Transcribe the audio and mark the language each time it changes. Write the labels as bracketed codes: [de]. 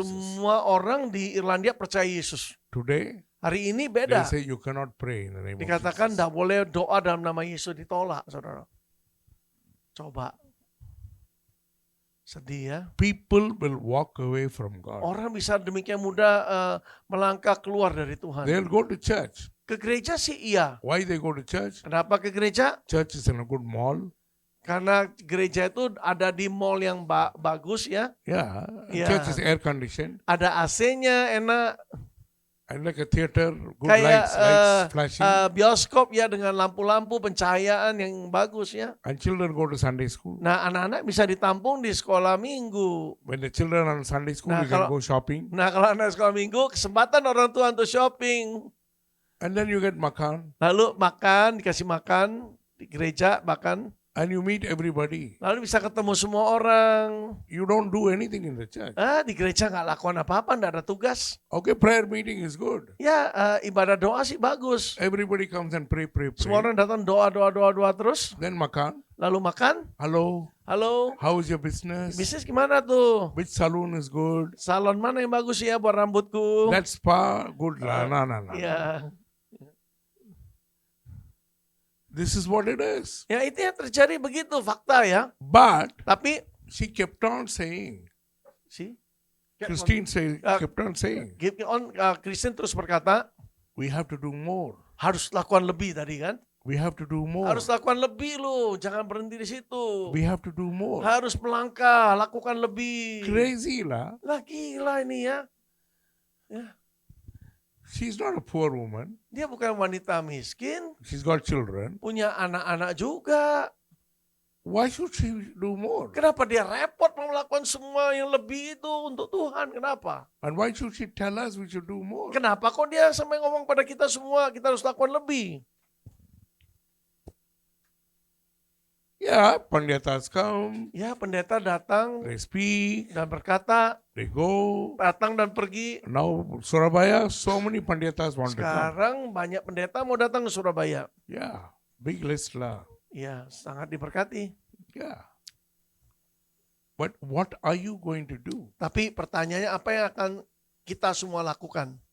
[id] Semua orang di Irlandia percaya Yesus. [en] Today, [id] Hari ini [en] They [id] beda. [en] say you cannot pray in the name of [id] Dikatakan [en] Jesus. [id] tidak boleh doa dalam nama Yesus, ditolak, saudara. Coba. Sedih ya. [en] People will walk away from God. [id] Orang bisa demikian mudah melangkah keluar dari Tuhan. [en] They'll go to church. [id] Ke gereja sih iya. [en] Why they go to church? [id] Kenapa ke gereja? [en] Church is in a good mall. [id] Karena gereja itu ada di mall yang bagus ya. Yeah. Yeah. [en] Church is air conditioned. [id] Ada AC-nya enak. [en] And like a theater, good [id] Kayak [en] lights flashing. [id] bioskop ya dengan lampu-lampu pencahayaan yang bagus ya. [en] And children go to Sunday school. [id] Nah anak-anak bisa ditampung di sekolah minggu. [en] When the children are in Sunday school, [id] Nah, [en] you can [id] kalau- [en] go shopping. [id] Nah kalau anak sekolah minggu kesempatan orang tua untuk shopping. [en] And then you get makan. [id] Lalu makan, dikasih makan di gereja makan. [en] And you meet everybody. [id] Lalu bisa ketemu semua orang. [en] You don't do anything in the church. [id] Di gereja nggak lakukan apa-apa, nggak ada tugas. [en] Okay, prayer meeting is good. [id] Ya ibadah doa sih bagus. [en] Everybody comes and pray. [id] Semua orang datang doa terus. [en] Then makan. [id] Lalu makan. [en] Hello, [id] Halo, [en] how is your business? [id] bisnis gimana tuh? [en] Which salon is good? [id] Salon mana yang bagus ya buat rambutku? [en] That spa, good lah. No. Ya, This is what it is. [id] ya itu yang terjadi begitu fakta ya. [en] But [id] Tapi [en] she kept on saying, [id] si [en] Christine kept on saying, [id] Kristen terus berkata [en] we have to do more. [id] harus lakukan lebih tadi kan? [en] We have to do more. [id] Harus lakukan lebih loh, jangan berhenti di situ. [en] We have to do more. [id] Harus melangkah, lakukan lebih. [en] Crazy lah. [id] Lah gila ini ya. [en] She's not a poor woman. [id] Dia bukan wanita miskin, [en] She's got children. [id] punya anak-anak juga. [en] Why should she do more? [id] Kenapa dia repot mau melakukan semua yang lebih itu untuk Tuhan? Kenapa? [en] And why should she tell us we should do more? [id] Kenapa kok dia sampai ngomong pada kita semua kita harus lakukan lebih? [en] Yeah, panditas come, [id] Ya pendeta datang [en] they speak, [id] dan berkata, [en] they go. [id] datang dan pergi. [en] Now Surabaya, so many panditas want to come. [id] Sekarang banyak pendeta mau datang ke Surabaya. [en] Yeah, big list lah. [id] Ya sangat diberkati. Yeah. [en] But what are you going to do? [id] Tapi pertanyaannya apa yang akan kita semua lakukan?